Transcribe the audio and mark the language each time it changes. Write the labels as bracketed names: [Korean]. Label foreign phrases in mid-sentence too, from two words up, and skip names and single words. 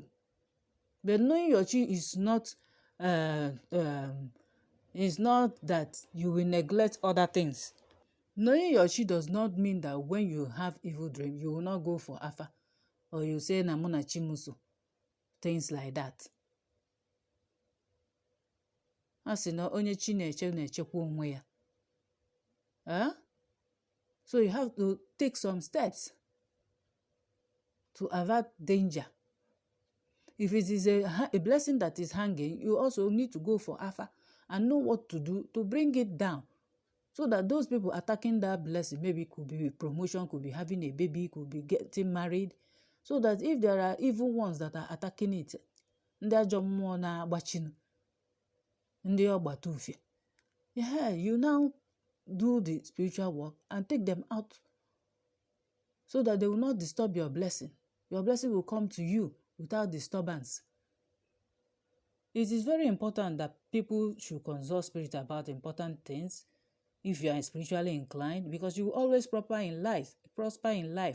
[English] But knowing your chi is not that you will neglect other things. Knowing your chi does not mean that when you have evil dream, you will not go for AFA, or you say [Igbo] namuna chimuso, [English] things like that. [Igbo] Asị na onye chi na-echekwa onwe ya. [English] So you have to take some steps to avert danger. If it is a blessing that is hanging, you also need to go for AFA and know what to do to bring it down, so that those people attacking that blessing, maybe could be promotion, could be having a baby, could be getting married, so that if there are evil ones that are attacking it, [Igbo] ndị ajọ mmụọ na-agbachinu, ndị ọgbata ufie, [English] yeah, you now do the spiritual work and take them out, so that they will not disturb your blessing. Your blessing will come to you without disturbance. It is very important that people should consult spirit about important things if you are spiritually inclined, because you will always prosper in life.